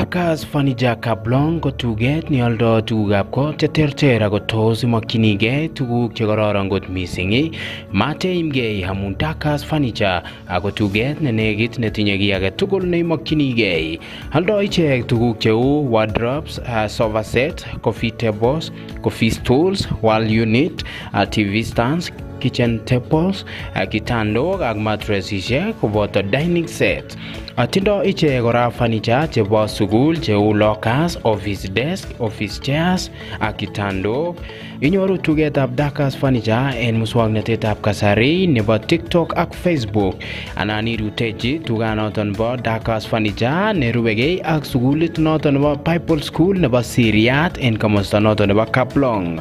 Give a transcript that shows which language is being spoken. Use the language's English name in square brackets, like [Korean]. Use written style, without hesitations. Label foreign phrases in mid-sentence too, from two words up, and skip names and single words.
[Kalenjin] Dakars Furniture Kaplong ko tuget neoldo tugukab kot cheterter ako tos imokyinigei tuguk chekororon kot missing. Mateimgei amun Dakars Furniture ako tuget nenekit netinye kiy age tugul neimokyinigei. Aldo ichek tuguk cheu [English] wardrobes, sofa set, coffee tables, coffee stools, wall unit, TV stands, kitchen tables, [Kalenjin] kitandok ak mattressishek koboto [English] dining set. [Kalenjin] Tindo ichek kora furniture chebo sukul cheu [English] lockers, office desk, office chairs [Kalenjin] ak kitandok. Inyoru tugetab Dakars Furniture en muswoknotetab kasari nebo TikTok ak Facebook. Anan irutechi tuganoton bo Dakars Furniture nerubegei ak sukulit noton nebo Bible School nebo Siriat en komosta noton nebo Kaplong.